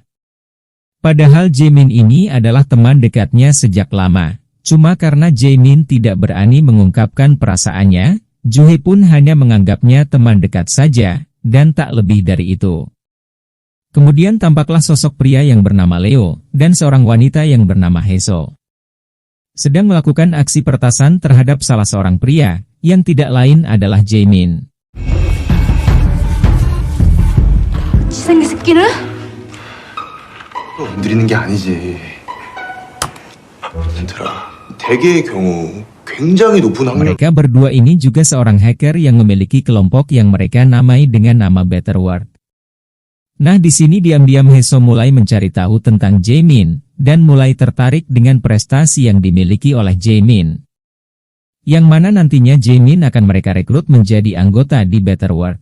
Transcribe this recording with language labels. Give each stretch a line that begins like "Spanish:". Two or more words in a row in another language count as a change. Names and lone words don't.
Indonesian: Padahal Jaemin ini adalah teman dekatnya sejak lama, cuma karena Jaemin tidak berani mengungkapkan perasaannya, Juhe pun hanya menganggapnya teman dekat saja, dan tak lebih dari itu. Kemudian tampaklah sosok pria yang bernama Leo, dan seorang wanita yang bernama Heso. Sedang melakukan aksi peretasan terhadap salah seorang pria, yang tidak lain adalah Jaemin.
Korean: 지상의 새끼는? 건드리는 게 아니지. 얘들아, 대개의 경우 굉장히 높은 확률.
Indonesian: Mereka berdua ini juga seorang hacker yang memiliki kelompok yang mereka namai dengan nama Betterworld. Nah di sini diam-diam Heso mulai mencari tahu tentang Jaemin, dan mulai tertarik dengan prestasi yang dimiliki oleh Jaemin. Yang mana nantinya Jaemin akan mereka rekrut menjadi anggota di Betterworld.